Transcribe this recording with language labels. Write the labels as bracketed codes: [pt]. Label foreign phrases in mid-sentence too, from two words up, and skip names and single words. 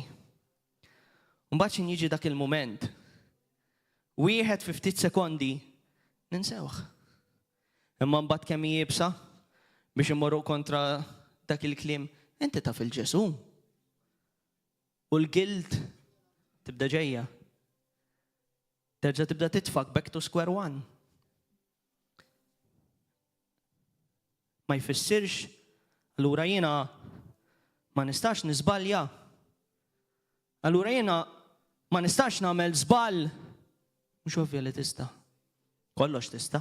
[mt] Mbagħad x'in jiġi dak il-mument. Wieħed fi ftit sekondi ninsewh. Imma mbagħad kemm jibsa biex immorru kontra dak il-kliem, inti taf il-Ġesu. U l-gilt tibda ġejja. Terġa' tibda titfak [en] back to square one. [mt] Ma jfissirx allura jiena ma nistax niżbalja. Allura jiena ma nistax nagħmel żball. Mhux ovvja li tista'. Kollox tista'.